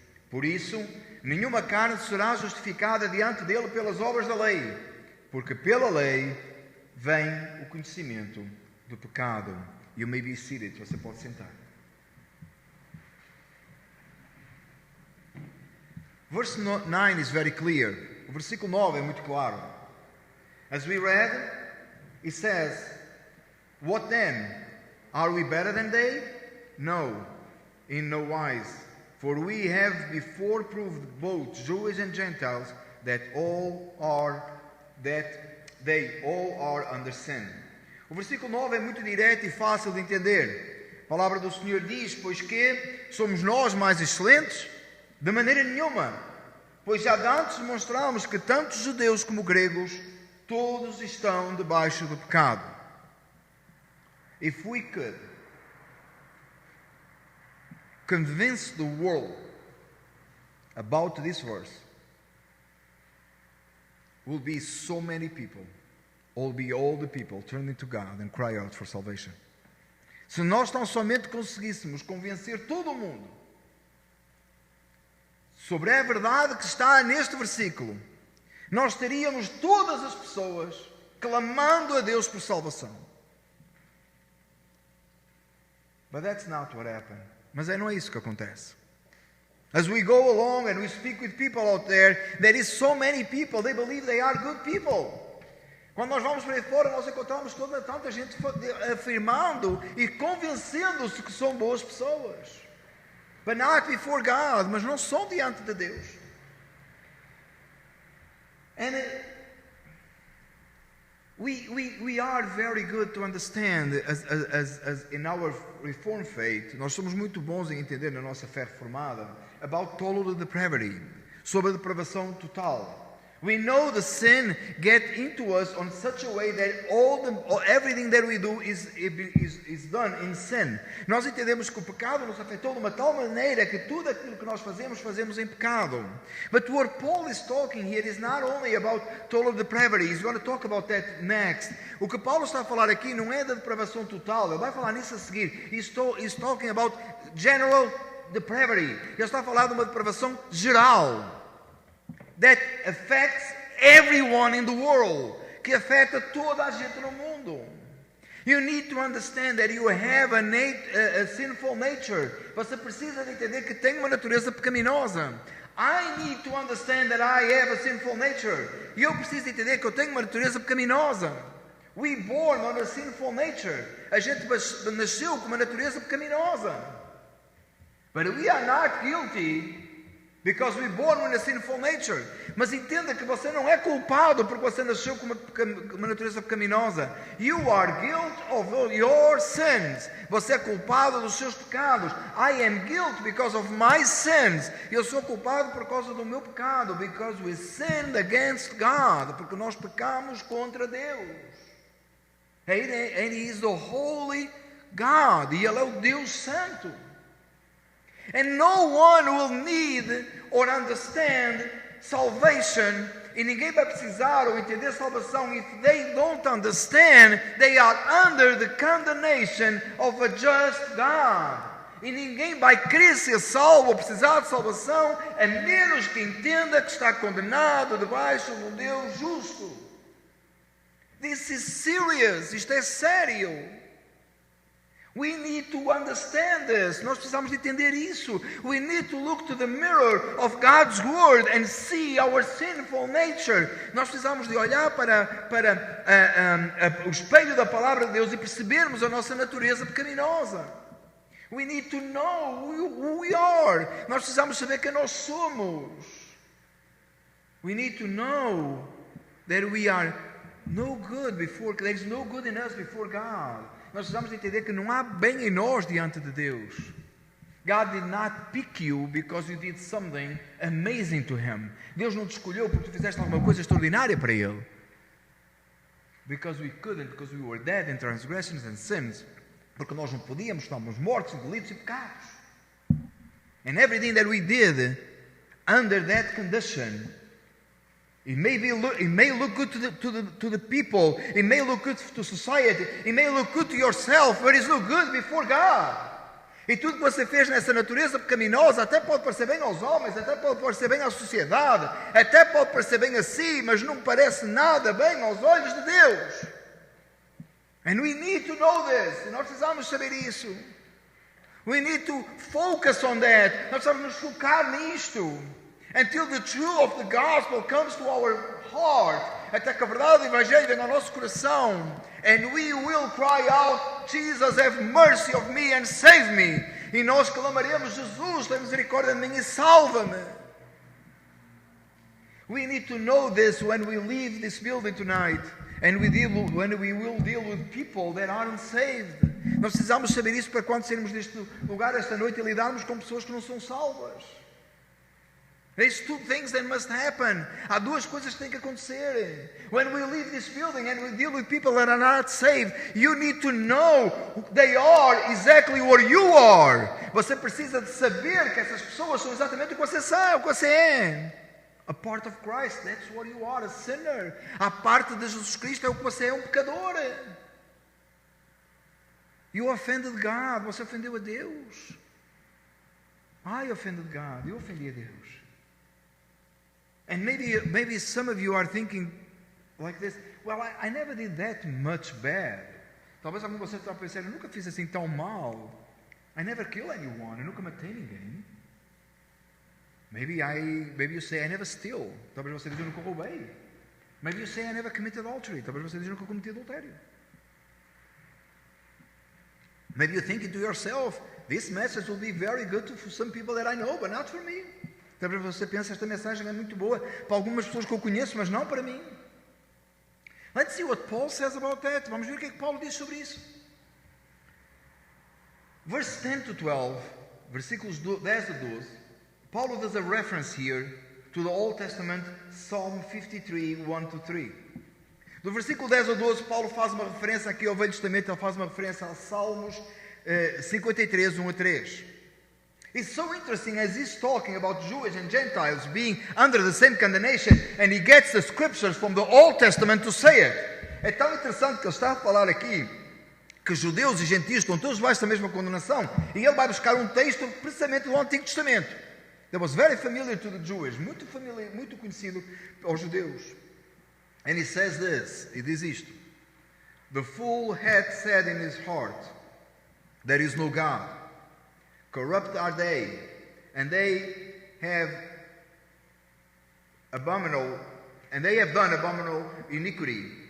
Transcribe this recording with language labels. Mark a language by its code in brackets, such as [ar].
[pt] Por isso, nenhuma carne será justificada diante dele pelas obras da lei, porque pela lei vem o conhecimento do pecado. [en] You may be seated. [pt] Você pode sentar. [en] Verse 9 is very clear. [pt] O versículo 9 é muito claro. [en] As we read, it says, what then? Are we better than they? No, in no wise. For we have before proved both Jews and Gentiles that they all are under sin. [pt] O versículo 9 é muito direto e fácil de entender. A palavra do Senhor diz, pois que somos nós mais excelentes? De maneira nenhuma. Pois já antes demonstramos que tanto judeus como gregos, todos estão debaixo do pecado. [en] If we could convince the world about this verse, will be so many people, all the people turning to God and cry out for salvation. [pt] Se nós tão somente conseguíssemos convencer todo o mundo sobre a verdade que está neste versículo, nós teríamos todas as pessoas clamando a Deus por salvação. [en] But that's not what happened. [pt] Mas não é isso que acontece. [en] As we go along and we speak with people out there is so many people, they believe they are good people. [pt] Quando nós vamos para aí fora, nós encontramos tanta gente afirmando e convencendo-se que são boas pessoas. [en] But not before God, [pt] mas não são diante de Deus. [en] And we are very good to understand as in our Reformed faith. [pt] Nós somos muito bons em entender na nossa fé reformada [en] about total depravity, [pt] sobre a depravação total. [en] We know the sin get into us on such a way that everything that we do is done in sin. [pt] Nós entendemos que o pecado nos afetou de uma tal maneira que tudo aquilo que nós fazemos em pecado. [en] But what Paul is talking here is not only about total depravity. He's going to talk about that next. [pt] O que Paulo está a falar aqui não é da depravação total. Ele vai falar nisso a seguir. [en] He's talking about general depravity. [pt] Ele está a falar de uma depravação geral. [en] That affects everyone in the world. [pt] Que afeta toda a gente no mundo. [en] You need to understand that you have a sinful nature. [pt] Você precisa de entender que tem uma natureza pecaminosa. [en] I need to understand that I have a sinful nature. [pt] E eu preciso entender que eu tenho uma natureza pecaminosa. [en] We born on a sinful nature. [pt] A gente nasceu com uma natureza pecaminosa. [en] But we are not guilty because we born with a sinful nature. [pt] Mas entenda que você não é culpado porque você nasceu com uma natureza pecaminosa. [en] You are guilty of your sins. [pt] Você é culpado dos seus pecados. [en] I am guilty because of my sins. [pt] Eu sou culpado por causa do meu pecado. [en] Because we sinned against God. [pt] Porque nós pecamos contra Deus. [en] And He is the holy God. [pt] E Ele é o Deus Santo. [en] And no one will need or understand salvation. [pt] E ninguém vai precisar ou entender salvação. [en] If they don't understand, they are under the condemnation of a just God. [pt] E ninguém vai crer ser salvo ou precisar de salvação, a menos que entenda que está condenado debaixo de um Deus justo. This [en] This is serious. [pt] Isto é sério. [en] We need to understand this. [pt] Nós precisamos de entender isso. [en] We need to look to the mirror of God's Word and see our sinful nature. [pt] Nós precisamos de olhar para o espelho da palavra de Deus e percebermos a nossa natureza pecaminosa. [en] We need to know who we are. [pt] Nós precisamos saber quem nós somos. [en] We need to know that we are no good before, there is no good in us before God. [pt] Nós precisamos entender que não há bem em nós diante de Deus. [en] God did not pick you because you did something amazing to Him. [pt] Deus não te escolheu porque tu fizeste alguma coisa extraordinária para Ele. [en] Because we couldn't, because we were dead in transgressions and sins. [pt] Porque nós não podíamos, estávamos mortos em delitos e pecados. [en] And everything that we did under that condition, it may look good to the people, it may look good to society, it may look good to yourself, but it's not good before God. [pt] E tudo que você fez nessa natureza pecaminosa até pode parecer bem aos homens, até pode parecer bem à sociedade, até pode parecer bem a si, mas não parece nada bem aos olhos de Deus. [en] And we need to know this. [pt] E nós precisamos saber isso. [en] We need to focus on that. [pt] Nós precisamos nos focar nisto. [en] Until the truth of the gospel comes to our heart. [pt] Até que a verdade do Evangelho venha ao nosso coração. [en] And we will cry out, Jesus, have mercy of me and save me. [pt] E nós clamaremos, Jesus, tem misericórdia de mim e salva-me. [en] We need to know this when we leave this building tonight. And when we will deal with people that aren't saved. [pt] Nós precisamos saber isso para quando sairmos deste lugar esta noite e lidarmos com pessoas que não são salvas. [en] There's two things that must happen. [pt] Há duas coisas que têm que acontecer. [en] When we leave this building and we deal with people that are not saved, you need to know they are exactly what you are. [pt] Você precisa de saber que essas pessoas são exatamente o que você sabe, o que você é. [en] A part of Christ, that's what you are, a sinner. [pt] A parte de Jesus Cristo é o que você é, um pecador. [en] You offended God, [pt] você ofendeu a Deus. [en] I offended God, [pt] eu ofendi a Deus. [en] And maybe some of you are thinking like this, well, I never did that much bad. [pt] Talvez algum de vocês está pensando, eu nunca fiz assim tão mal. [en] I never killed anyone, [pt] eu nunca matei ninguém. [en] Maybe you say, I never steal. [pt] Talvez você diga, eu nunca roubei. [en] Maybe you say, I never committed adultery. [pt] Talvez você diga, eu nunca cometi adultério. [en] Maybe you're thinking to yourself, this message will be very good for some people that I know, but not for me. [pt] Talvez você pense, esta mensagem é muito boa para algumas pessoas que eu conheço, mas não para mim. [en] Let's see what Paul says about that. [pt] Vamos ver o que é que Paulo diz sobre isso. [en] Verse 10 to 12, [pt] versículos 10 a 12, [en] Paulo does a reference here to the Old Testament, Psalm 53, 1 to 3. [pt] Do versículo 10 ao 12, Paulo faz uma referência aqui ao Velho Testamento, ele faz uma referência a Salmos 53, 1 a 3. [en] It's so interesting as he's talking about Jews and Gentiles being under the same condemnation, and he gets the scriptures from the Old Testament to say it. [pt] É tão interessante que ele está a falar aqui que judeus e gentios estão todos debaixo da mesma condenação, e ele vai buscar um texto precisamente do Antigo Testamento. [en] That was very familiar to the Jews, [pt] muito conhecido aos judeus. [en] And he says this, [pt] e diz isto: [en] The fool hath said in his heart, there is no God. Corrupt are they, and they have done abominable iniquity.